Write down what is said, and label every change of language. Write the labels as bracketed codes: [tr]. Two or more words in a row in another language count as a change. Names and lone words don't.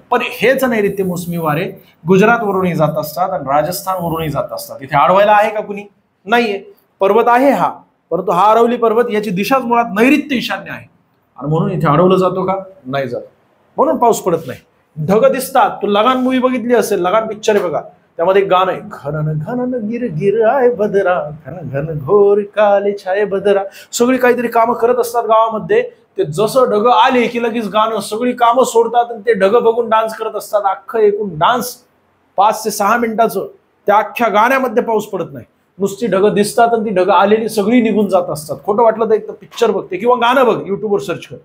[mr] पण हेच नैऋत्य मोसमी वारे गुजरातवरूनही जात असतात आणि राजस्थानवरूनही जात असतात. इथे अडवायला आहे का कुणी? नाहीये. पर्वत आहे हा, परंतु हा अरवली पर्वत याची दिशाच मुळात नैऋत्य ईशान्य आहे, आणि म्हणून इथे अडवलं जातो का? नाही जात, म्हणून पाऊस पडत नाही. ढग दिसतात. तू लगान मूवी बघितली असेल, लगान पिक्चर आहे बघा, त्यामध्ये एक गाणं आहे, [hi] घनन घनन गिर गिर आय बदरा, घन घन घोर काले छाय बदरा. [mr] सगळी काहीतरी कामं करत असतात गावामध्ये. ते जसं ढग आले की लगेच गाणं, सगळी कामं सोडतात आणि ते ढग बघून डान्स करत असतात. अख्खं एकूण डान्स 5 ते 6 मिनिटाचं. त्या अख्ख्या गाण्यामध्ये पाऊस पडत नाही, नुसती ढग दिसतात आणि ती ढग आलेली सगळी निघून जात असतात. खोटं वाटलं तर एक तर पिक्चर बघते किंवा गाणं बघ, युट्यूबवर सर्च कर.